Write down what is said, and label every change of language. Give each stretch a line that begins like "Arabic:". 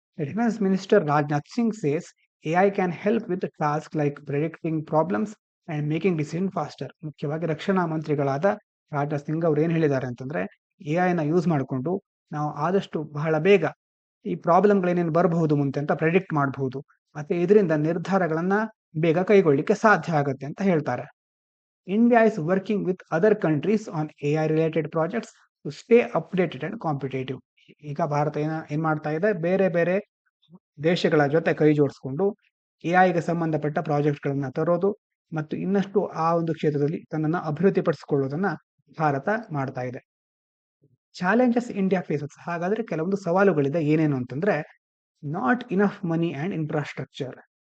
English: Defence minister Rajnath Singh says AI can help with task like predicting problems and making decision faster.
Kannada: ಮುಖ್ಯವಾಗಿ ರಕ್ಷಣಾ ಮಂತ್ರಿಗಳಾದ ರಾಜನಾಥ್ ಸಿಂಗ್ ಅವರು ಏನ್ ಹೇಳಿದ್ದಾರೆ ಅಂತಂದ್ರೆ, AI ನ ಯೂಸ್ ಮಾಡಿಕೊಂಡು ನಾವು ಆದಷ್ಟು ಬಹಳ ಬೇಗ ಈ ಪ್ರಾಬ್ಲಮ್ಗಳೇನೇನು ಬರಬಹುದು ಮುಂದೆ ಅಂತ ಪ್ರೆಡಿಕ್ಟ್ ಮಾಡಬಹುದು, ಮತ್ತೆ ಇದರಿಂದ ನಿರ್ಧಾರಗಳನ್ನ ಬೇಗ ಕೈಗೊಳ್ಳಿಕ್ಕೆ ಸಾಧ್ಯ ಆಗುತ್ತೆ ಅಂತ ಹೇಳ್ತಾರೆ.
English: India is working with other countries on AI related projects to stay updated and competitive.
Kannada: ಈಗ ಭಾರತ ಏನ್ ಮಾಡ್ತಾ ಇದೆ, ಬೇರೆ ದೇಶಗಳ ಜೊತೆ ಕೈ ಜೋಡಿಸ್ಕೊಂಡು AI ಸಂಬಂಧಪಟ್ಟ ಪ್ರಾಜೆಕ್ಟ್ಗಳನ್ನ ತರೋದು ಮತ್ತು ಇನ್ನಷ್ಟು ಆ ಒಂದು ಕ್ಷೇತ್ರದಲ್ಲಿ ತನ್ನನ್ನು ಅಭಿವೃದ್ಧಿಪಡಿಸಿಕೊಳ್ಳೋದನ್ನ ಭಾರತ ಮಾಡ್ತಾ ಇದೆ.
English: Challenges India faces.
Kannada: ಹಾಗಾದ್ರೆ ಕೆಲವೊಂದು ಸವಾಲುಗಳಿದೆ. ಏನೇನು ಅಂತಂದ್ರೆ,
English: Not enough money and infrastructure.